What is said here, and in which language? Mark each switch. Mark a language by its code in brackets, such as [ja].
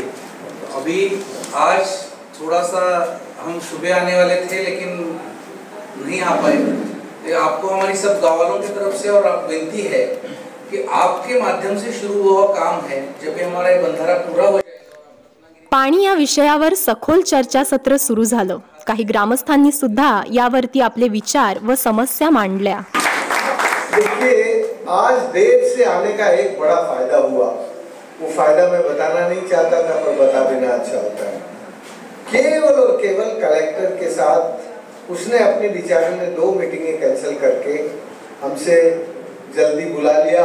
[hi] तो अभी आज थोड़ा सा हम सुबह आने वाले थे लेकिन नहीं आ पाए। तो आपको हमारी सब गाँव वालों की तरफ से और विनती है कि आपके माध्यम से शुरू हुआ काम है, जब ये हमारा बंधारा पूरा हो [mr] पाणी या विषयावर सखोल चर्चासत्र सुरू झालं। काही ग्रामस्थांनी सुद्धा यावरती आपले विचार व समस्या मांडल्या। [hi] देखिए, आज देर से आने का एक बड़ा फायदा हुआ। वो फायदा मैं बताना नहीं चाहता था, पर बता देना अच्छा होता है। केवल और केवल कलेक्टर के साथ उसने अपने विचारों में 2 मीटिंगें कैंसिल करके हमसे जल्दी बुला लिया।